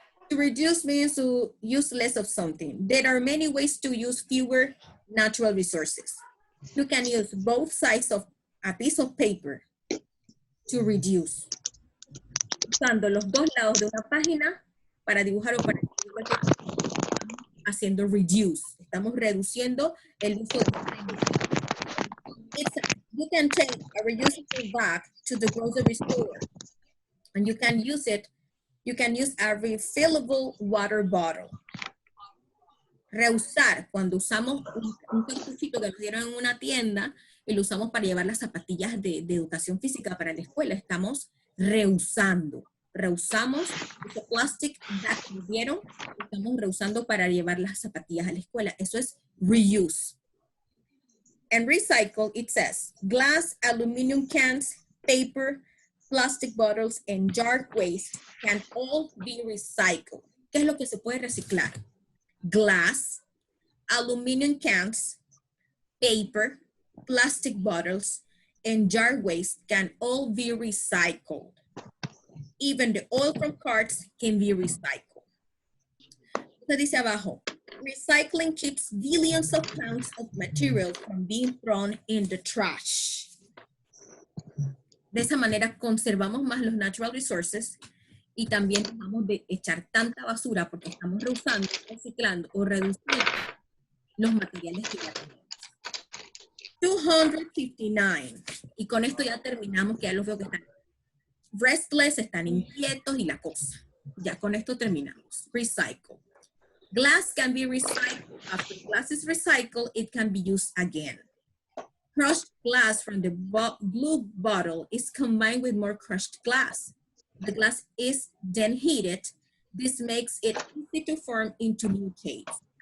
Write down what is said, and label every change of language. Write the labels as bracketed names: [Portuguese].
[English] To reduce means to use less of something. There are many ways to use fewer natural resources. You can use both sides of a piece of paper to reduce. [Spanish] Usando los dos lados de una página para dibujar o para escribir, [English] haciendo reduce. [Spanish] Estamos reduciendo el uso de [English] you can take a reusable bag to the grocery store and you can use a refillable water bottle. [Spanish] Reusar, cuando usamos un cartuchito que nos dieron en una tienda y lo usamos para llevar las zapatillas de educación física para la escuela, estamos reusando. Reusamos ese plastic bag que nos dieron, estamos reusando para llevar las zapatillas a la escuela. Eso es reuse. [English] And recycle, it says, glass, aluminum cans, paper, plastic bottles, and jar waste can all be recycled. [Spanish] ¿Qué es lo que se puede reciclar? [English] Glass, aluminum cans, paper, plastic bottles, and jar waste can all be recycled. Even the oil from carts can be recycled. [Spanish] Entonces dice abajo, [English] recycling keeps billions of pounds of material from being thrown in the trash. [Spanish] De esa manera conservamos más los [English] natural resources [Spanish] y también dejamos de echar tanta basura porque estamos reusando, reciclando o reduciendo los materiales que ya tenemos. 259. Y con esto ya terminamos, que ya los veo que están restless, están inquietos y la cosa. Ya con esto terminamos. [English] Recycle. Glass can be recycled. After glass is recycled, it can be used again. Crushed glass from the blue bottle is combined with more crushed glass. The glass is then heated. This makes it easy to form into new cakes.